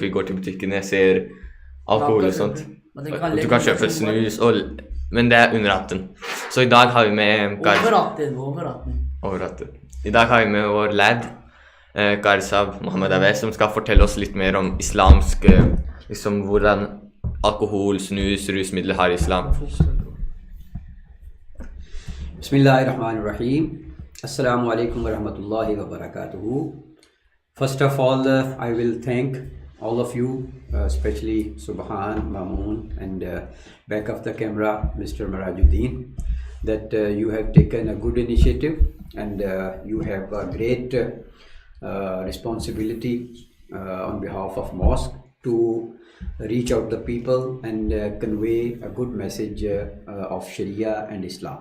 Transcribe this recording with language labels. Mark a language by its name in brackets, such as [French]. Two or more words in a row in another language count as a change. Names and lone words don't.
[Norwegian] Vi går til butikkene, ser alkohol og sånt. Du kan kjøpe snus, men det er under 18. Så i dag har vi med Over 18. over 18. I dag har vi med vår lad, Karsab Mohammed Aveh, som skal fortelle oss litt mer om islamsk, liksom hvordan alkohol, snus, rusmidler har islam. [Arabic] Bismillahirrahmanirrahim. السلام عليكم ورحمة الله وبركاته. [English] First of all, I will thank all of you, especially Subhan, Mamun, and back of the camera, Mr. Marajuddin, that you have taken a good initiative and you have a great responsibility on behalf of Mosque to reach out the people and convey a good message of Sharia and Islam.